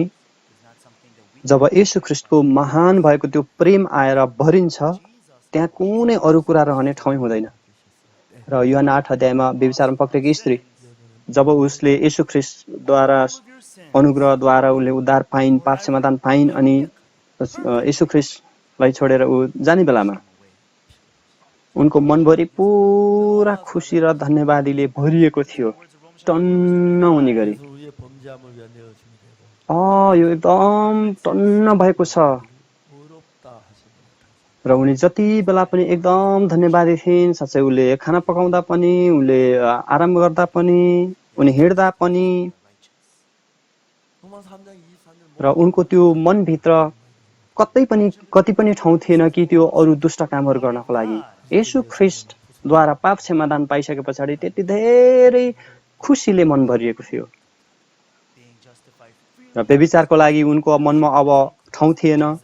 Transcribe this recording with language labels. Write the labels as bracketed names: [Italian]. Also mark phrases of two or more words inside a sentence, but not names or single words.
[Nepali] जब येशू ख्रीष्टको महान भएको त्यो प्रेम आएर भरिन्छ त्यहाँ कुनै अरू कुरा रहने ठाउँ हुँदैन र यूहन्ना 8 अध्यायमा व्यभिचारमा पक्रेकी स्त्री जब उसले येशू ख्रीष्टद्वारा अनुग्रहद्वारा उसले उद्धार पाइन् पाप क्षमादान पाइन् अनि येशू ख्रीष्टलाई छोडेर ऊ जाने बेलामा उनको मनभरि पुरा खुसी र धन्यवादीले भरिएको थियो टन्न हुने गरी [Korean] 우리의 범죄함을 위한 내어 주님께서 [Nepali] यो एकदम टन्न भएको छ [Korean] 의롭다 하시는 [Nepali] र उनी जति बेला पनि एकदम धन्यवादी थिइन् साँच्चै उले खाना पकाउँदा पनि उले आराम गर्दा पनि उनी हिँड्दा पनि [Korean] 로마 3장 23절 [Nepali] र उनको त्यो मनभित्र कति पनि ठाउँ थिएन कि त्यो अरू दुष्ट कामहरू गर्नको लागि येशू ख्रीष्टद्वारा पाप क्षमादान पाइसके पछाडि त्यति धेरै खुसीले मन भरिएको थियो र व्यभिचारको लागि उनको मनमा अब ठाउँ थिएन